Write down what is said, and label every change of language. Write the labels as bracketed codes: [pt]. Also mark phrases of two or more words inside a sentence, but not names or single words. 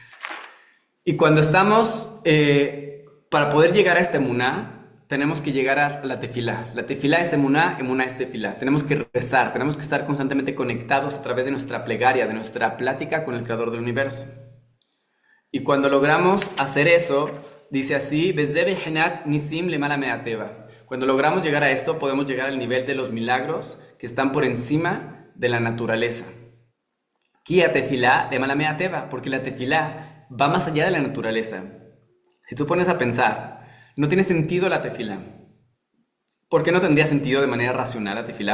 [es] Y cuando estamos, para poder llegar a esta emuná, tenemos que llegar a la tefilá. La tefilá es emuná, emuná es tefilá. Tenemos que rezar, tenemos que estar constantemente conectados a través de nuestra plegaria, de nuestra plática con el Creador del universo. Y cuando logramos hacer eso, dice así, [he] בזה בבחינת ניסים למעלה מהטבע. [es] Cuando logramos llegar a esto, podemos llegar al nivel de los milagros que están por encima de la naturaleza. [he] כי תפילה למעלה מהטבע, [es] porque la tefilá va más allá de la naturaleza. Si tú pones a pensar, no tiene sentido la tefilá. ¿Por qué no tendría sentido de manera racional la tefilá?